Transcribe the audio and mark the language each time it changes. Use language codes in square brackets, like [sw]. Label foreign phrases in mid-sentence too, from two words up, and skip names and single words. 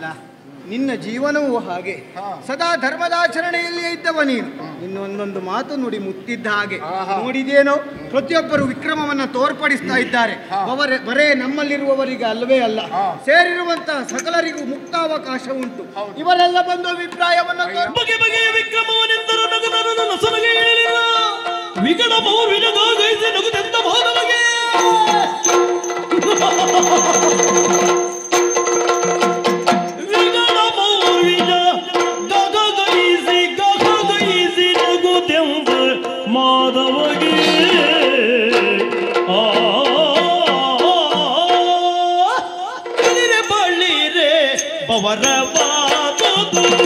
[kn] ನಿನ್ನ ಜೀವನವೂ ಹಾಗೆ, ಸದಾ ಧರ್ಮದಾಚರಣೆಯಲ್ಲಿಯೇ ಇದ್ದವ ನೀನು. ಇನ್ನೊಂದೊಂದು ಮಾತು ನುಡಿ ಮುತ್ತಿದ್ದ ಹಾಗೆ. ನೋಡಿದೇನೋ, ಪ್ರತಿಯೊಬ್ಬರು ವಿಕ್ರಮವನ್ನ ತೋರ್ಪಡಿಸ್ತಾ ಇದ್ದಾರೆ. ಬರೇ ನಮ್ಮಲ್ಲಿರುವವರಿಗೆ ಅಲ್ಲವೇ ಅಲ್ಲ, ಸೇರಿರುವಂತಹ ಸಕಲರಿಗೂ ಮುಕ್ತಾವಕಾಶ ಉಂಟು. ಇವರೆಲ್ಲ ಬಂದು ಅಭಿಪ್ರಾಯವನ್ನು ಬಗೆ ಬಗೆಯ ವಿಕ್ರಮವನೆಂದರು ನಗುನರನು ನಸನಗೆ ಏಳಿಲ್ಲ. ವಿಗಡ ಮೌರ್ವಿನಗಾಗೈಸಿ ನಗುತ್ತೆಂದ ಭಾವನಗೆ ವಿಗಡ ಮೌರ್ವಿನ ಗಗಗೈಸಿ ನಗುತ್ತೆಂದ ಮಾಧವಗೆ ಬಳಿರೆ ಬವರವಾದುದು